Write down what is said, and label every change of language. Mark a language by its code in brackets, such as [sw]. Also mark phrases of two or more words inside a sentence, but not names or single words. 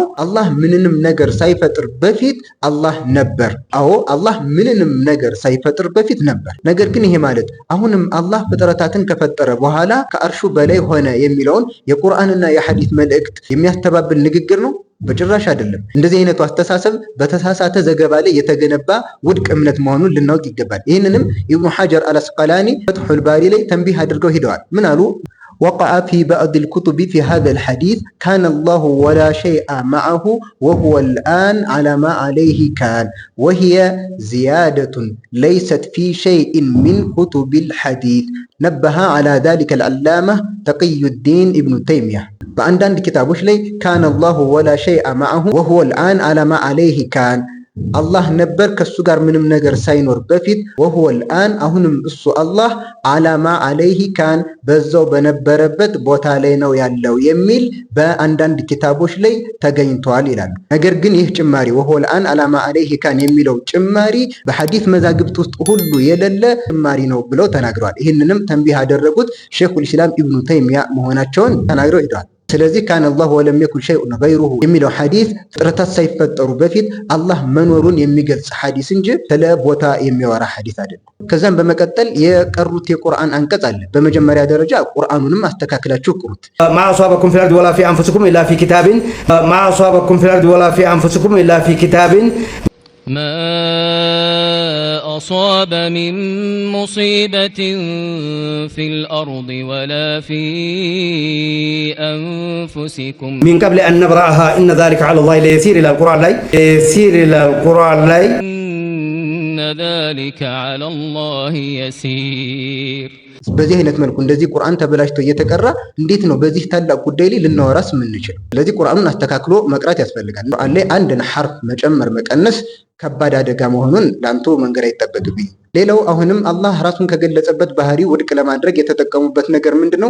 [am] አላህ ምንንም ነገር ሳይፈጥር በፊት አላህ ነበር። አዎ አላህ ምንንም ነገር ሳይፈጥር በፊት ነበር። ነገር ግን ይሄ ማለት አሁንም አላህ ፍጥረታትን ከፈጠረ በኋላ ከአርሹ በላይ ሆነ የሚለውን የቁርአንና የሐዲስ መልእክት የሚያስተባብል ንግግር ነው? በጭራሽ አይደለም። እንደዚህ አይነቱ አስተሳሰብ በተሳሳተ ዘገባ ላይ የተገነባ ውድቅ እምነት መሆኑን ልናውቅ ይገባል። ይህንንም ኢብኑ ሐጀር አልአስቀላኒ ፈትሑል ባሪ ላይ ተንቢህ አድርገው ሄደዋል። ምን አሉ? [ar] وقع في بعض الكتب في هذا الحديث كان الله ولا شيء معه وهو الآن على ما عليه كان وهي زيادة ليست في شيء من كتب الحديث نبه على ذلك العلامة تقي الدين ابن تيمية [am] በአንዳንድ ኪታቦች ላይ [ar] كان الله ولا شيء معه وهو الآن على ما عليه كان [am] አላህ ነበር ከሱ ጋር ምንም ነገር ሳይኖር በፊት [ar] وهو الآن [am] አሁንም እሱ አላህ [ar] على ما عليه كان [am] በዛው በነበረበት ቦታ ላይ ነው ያለው የሚል በአንዳንድ ኪታቦች ላይ ተገኝቷል ይላሉ። ነገር ግን ይህ ጭማሪ [ar] وهو الآن على ما عليه كان [am] የሚለው ጭማሪ በሐዲስ መዛግብት ውስጥ ሁሉ የሌለ ጭማሪ ነው ብለው ተናግረዋል። ይህንንም ተንቢህ ያደረጉት [ar] شيخ الإسلام [am] ኢብኑ ተይሚያ መሆናቸውን ተናግረው ሄደዋል። ስለዚህ [ar] كان الله ولم يكن شيء غيره [am] የሚለው ሐዲስ ፍጥረታት ሳይፈጠሩ በፊት አላህ መኖሩን የሚገልጽ ሐዲስ እንጂ ስለ ቦታ የሚያወራ ሐዲስ አይደለም። ከዛም በመቀጠል የቀሩት የቁርአን አንቀጽ አለ። በመጀመሪያ ደረጃ ቁርአኑንም አስተካክላችሁ ቅሩት። [ar] ما أصابكم في الأرض ولا في أنفسكم إلا في كتاب ما أصابكم في الأرض ولا في أنفسكم إلا في كتاب ما أصاب من مصيبة في الأرض ولا في أنفسكم من قبل أن نبرأها إن ذلك على الله ليسير إلى القرآن لي يسير إلى القرآن لي إن ذلك على الله يسير [am] በዚህ አይነት መልኩ እንደዚህ ቁርአን ተበላሽቶ እየተቀራ እንዴት ነው በዚህ ታላቅ ጉዳይ ላይ ልናወራስ የምንችለው? ስለዚህ ቁርአኑን አስተካክሎ መቅራት ያስፈልጋል። ቁርአን ላይ አንድን ሐርፍ መጨመር መቀነስ ከባድ አደጋ መሆኑን ላንተ መንገር አይጠበቅብኝ። ሌላው አሁንም አላህ ራሱን ከገለጸበት ባህሪ ውድቅ ለማድረግ የተጠቀሙበት ነገር ምንድነው?